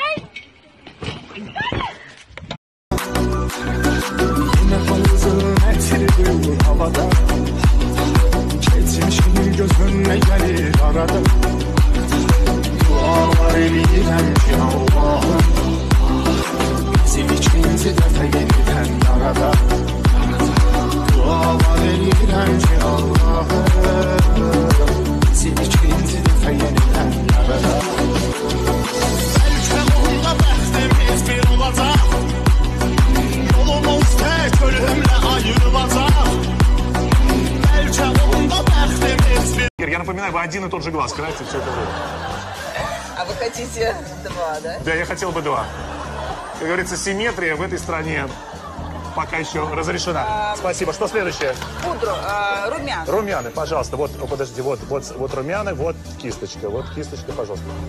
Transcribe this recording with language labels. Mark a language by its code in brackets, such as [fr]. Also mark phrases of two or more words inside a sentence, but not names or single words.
[tr] Yine fazla etiri havada. Geçmişin gözüne gelir arada. [az] Dualar eleyirəm ki Allah'ım bizim ikinci dəfə yeniden yarada. Dualar eləyirəm ki Allah'ım bizim ikinci dəfə yeniden yarada. Bəlkə onda bəxtimiz bir olacaq, yolumuz tək ölümlə ayrılacaq. Bəlkə onda bəxtimiz bir... [ru] Я напоминаю, вы один и тот же глаз красите все это время. А вы хотите два, да? Да, я хотел бы два. Как говорится, симметрия в этой стране пока еще разрешена. Спасибо. Что следующее? Пудру, румяна. Румяны, пожалуйста. Вот, подожди, вот румяны, вот кисточка. Вот кисточка, пожалуйста.